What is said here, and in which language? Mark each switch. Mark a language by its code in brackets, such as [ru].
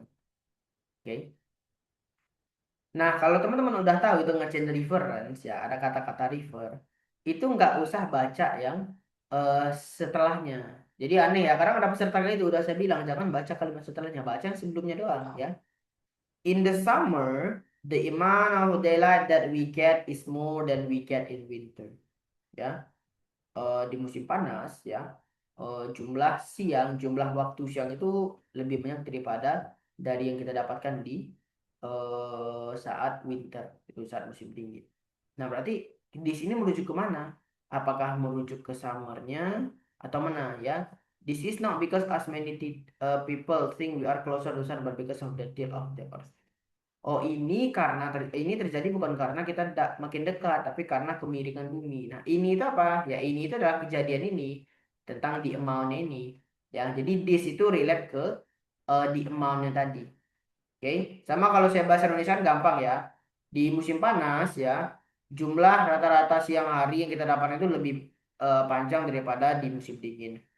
[id] Oke. Nah, kalau teman-teman udah tahu itu ngerjain reference ya, ada kata-kata refer, itu nggak usah baca yang setelahnya. Jadi aneh ya, karena ada peserta itu udah saya bilang jangan baca kalimat setelahnya, baca yang sebelumnya doang ya. [en] In the summer, the amount of daylight that we get is more than we get in winter. [id] Ya, di musim panas ya, jumlah siang, jumlah waktu siang itu lebih banyak daripada dari yang kita dapatkan di saat winter, itu saat musim dingin. Nah, berarti di sini merujuk ke mana? Apakah merujuk ke summernya atau mana ya? [en] This is not because as many people think we are closer to sun, but because of the tilt of the earth. [id] Oh, ini karena ini terjadi bukan karena kita makin dekat, tapi karena kemiringan bumi. Nah, ini itu apa? Ya, ini itu adalah kejadian ini tentang di amount ini. Ya, jadi this itu relate ke di amount-nya tadi. Oke, sama kalau saya bahasa Indonesia kan gampang ya. Di musim panas ya, jumlah rata-rata siang hari yang kita dapatkan itu lebih panjang daripada di musim dingin.